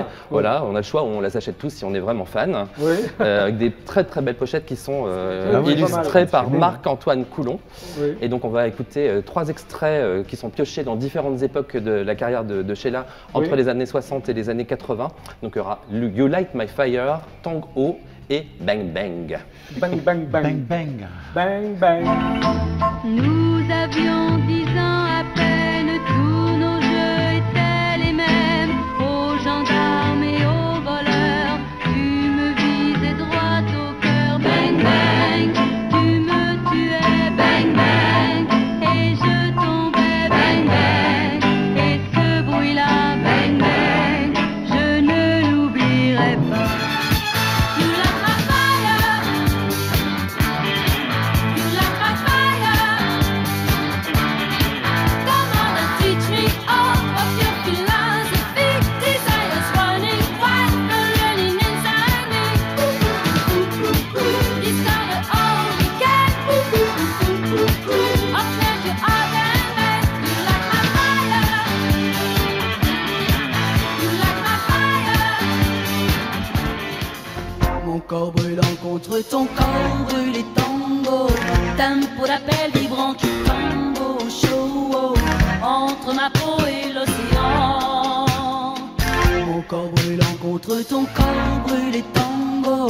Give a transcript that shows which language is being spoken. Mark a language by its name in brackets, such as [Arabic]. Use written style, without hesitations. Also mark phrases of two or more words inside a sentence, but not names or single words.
[French] Voilà, on a le choix, on les achète tous si on est vraiment fan. Oui. Avec des très très belles pochettes qui sont oui, illustrées pas mal. par Marc-Antoine Coulon. Oui. Et donc on va écouter 3 extraits qui sont piochés dans différentes époques de la carrière de Sheila, entre Oui. les années 60 et les années 80. Donc il y aura You Light My Fire, Tang Ho et Bang Bang. Bang, bang, bang. Bang bang. Bang, bang. Nous avions 10 ans à peine, tous nos jeux étaient les mêmes. Aux gendarmes et aux voleurs, tu me visais droit au cœur. Bang bang, tu me tuais. Bang bang, et je tombais. Bang bang, et ce bruit-là. Bang bang, je ne l'oublierai pas. [English] You light my fire. You light my fire. Come on and teach me all of your philosophy. Desire's running wild, burning inside me. Discover all we can. Of pleasure, art and man. You light my fire. You light my fire. [French] Mon corps brûlant contre ton corps brûlé tango. Tempo d'appel vibrant qui tango chaud entre ma peau et l'océan. Mon corps brûlant contre ton corps brûlé tango.